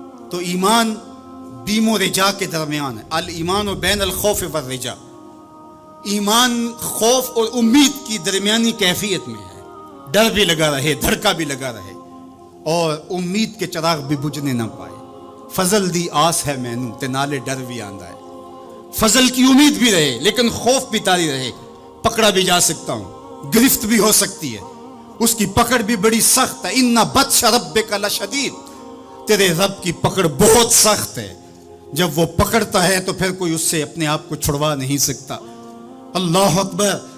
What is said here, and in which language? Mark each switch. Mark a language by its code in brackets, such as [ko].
[ur] تو ایمان بیم و رجا کے درمیان ہے. [ar] الایمان بین الخوف والرجا، [ur] ایمان خوف اور امید کی درمیانی کیفیت میں ہے. ڈر بھی لگا رہے، دھڑکا بھی لگا رہے، اور امید کے چراغ بھی بجھنے نہ پائے. [pa] فضل دی آس ہے مینوں تے نالے ڈر بھی آندا ہے. [ur] فضل کی امید بھی رہے لیکن خوف بھی طاری رہے. پکڑا بھی جا سکتا ہوں، گرفت بھی ہو سکتی ہے، اس کی پکڑ بھی بڑی سخت ہے. [ar] ان بطش ربک لشدید، [ur] تیرے رب کی پکڑ بہت سخت ہے. جب وہ پکڑتا ہے تو پھر کوئی اس سے اپنے آپ کو چھڑوا نہیں سکتا. اللہ اکبر.